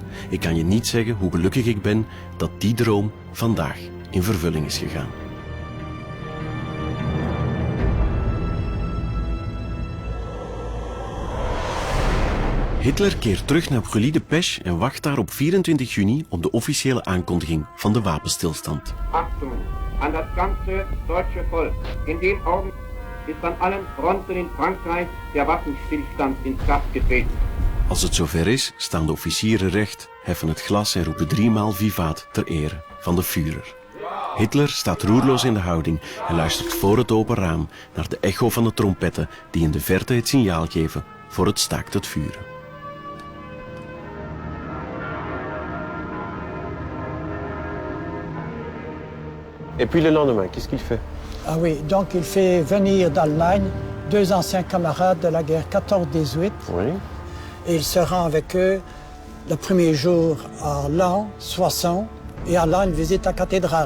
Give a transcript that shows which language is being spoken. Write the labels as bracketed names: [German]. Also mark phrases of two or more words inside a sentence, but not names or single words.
[Dutch] Ik kan je niet zeggen hoe gelukkig ik ben dat die droom vandaag in vervulling is gegaan. Hitler keert terug naar Brûlis-de-Pêche en wacht daar op 24 juni op de officiële aankondiging van de wapenstilstand. [German] Achtung an das ganze deutsche Volk. In dem Augenblick ist an allen Fronten in Frankreich der Waffenstillstand in Kraft getreten. [Dutch] Als het zover is, staan de officieren recht, heffen het glas en roepen 3 maal vivaat ter ere van de Führer. Hitler staat roerloos in de houding en luistert voor het open raam naar de echo van de trompetten die in de verte het signaal geven voor het staakt het vuren. [French] Et puis le lendemain, qu'est-ce qu'il fait? Ah oui, donc il fait venir d'Allemagne 2 anciens camarades de la guerre 14-18. Oui. Et il se rend avec eux le premier jour à l'an 60 et à l'an une visite à la cathédrale.